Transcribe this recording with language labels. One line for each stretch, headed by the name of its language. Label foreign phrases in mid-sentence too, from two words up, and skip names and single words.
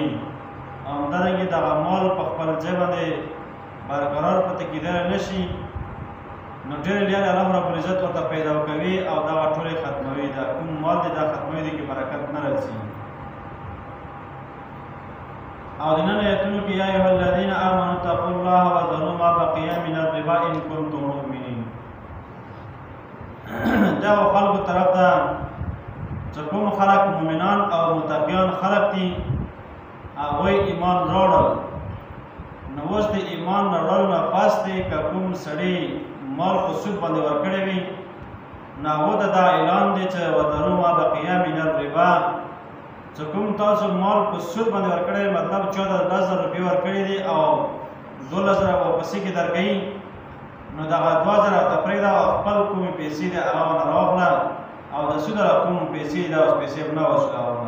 Pashto: او همدارنګې دغه مال په خپل ځای باندې برقرار پاتې کېدلی نه شي، نو ډېرې لارې الله رب العزت ورته پیدا کوي او دغه ټولې ختموي. دا کوم مال دی دا ختموي، دې کې برکت نه راځي. او د نن ایتونو کې
Arabic: یا ایها الذین آمنوا اتقوا الله وذروا ما بقي من الربا ان کنتم مؤمنین.
Pashto: دا خلکو طرف ته چې کوم خلک مؤمنان او متقیان خلک دي هغوی ایمان راوړل، نو اوس د ایمان راوړلو نه پس دی که کوم سړي مال په سود باندې ورکړی وي، نو هغو ته دا اعلان دی چې
Arabic: وذروا ما بقي من الربا،
Pashto: چې کوم تاسو مال په سود باندې ورکړی، مطلب 14,000 روپۍ ورکړي دي او 12,000 واپسې کې درکوي، نو دغه 2,000 ته پرېږده او خپل کومې پیسې دي هغه ونه راواخله او د سود والا کوم پیسې دي اوس پیسې به نه وصلوه.